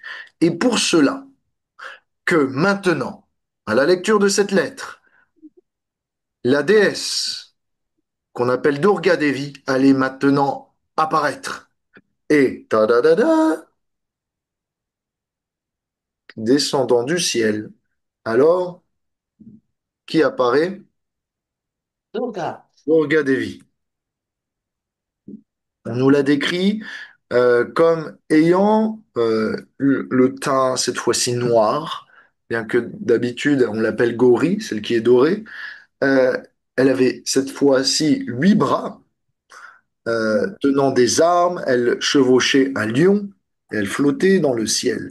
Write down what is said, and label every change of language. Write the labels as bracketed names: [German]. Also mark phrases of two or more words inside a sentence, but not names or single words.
[French] Et pour cela, que maintenant, à la lecture de cette lettre, la déesse qu'on appelle Durga Devi allait maintenant apparaître. Et ta-da-da-da, descendant du ciel. Alors, qui apparaît? Durga. Durga Devi. On nous l'a décrit comme ayant le teint cette fois-ci noir, bien que d'habitude on l'appelle Gauri, celle qui est dorée. Euh, Elle avait cette fois-ci 8 bras, tenant des armes, elle chevauchait un lion, et elle flottait dans le ciel.